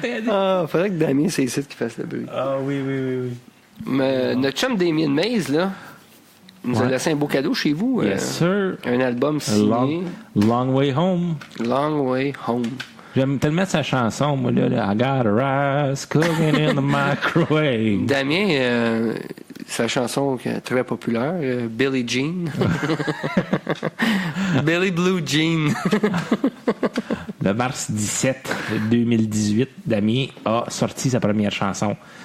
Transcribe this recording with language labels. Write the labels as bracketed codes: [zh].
[fr] Ah, faudrait que Damien, c'est ici qui fasse le bruit. Ah oui. Mais notre chum Damien Mays, là, nous a Ouais. laissé un beau cadeau chez vous. [en] Yes, sir. [fr] Un album signé. Long Way Home. Long Way Home. J'aime tellement sa chanson, moi, là. [en] I got a rice cooking in the microwave. [fr] Damien, sa chanson qui est très populaire, Billie Jean. Billy Blue Jean. Le mars 17 2018, Damien a sorti sa première chanson.